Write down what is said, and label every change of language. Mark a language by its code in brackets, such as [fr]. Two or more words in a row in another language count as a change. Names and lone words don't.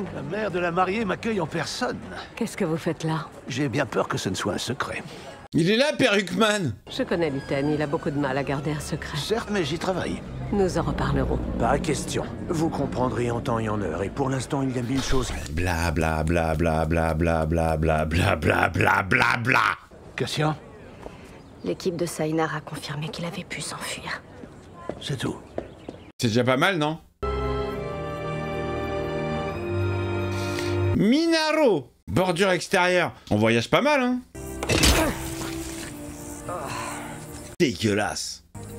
[fr] La mère de la mariée m'accueille en personne. qu'est-ce que vous faites là? J'ai bien peur que ce ne soit un secret. Il est là, Perruqueman. Je connais Luten, il a beaucoup de mal à garder un secret. Certes, mais j'y travaille. Nous en reparlerons. Pas question. Vous comprendrez en temps et en heure. Et pour l'instant, il y a 1000 choses. Bla bla bla bla bla bla bla bla bla bla bla bla bla. Cassian, L'équipe de Saynar a confirmé qu'il avait pu s'enfuir. c'est tout. C'est déjà pas mal, non? Minaro, bordure extérieure. On voyage pas mal, hein? Dégueulasse.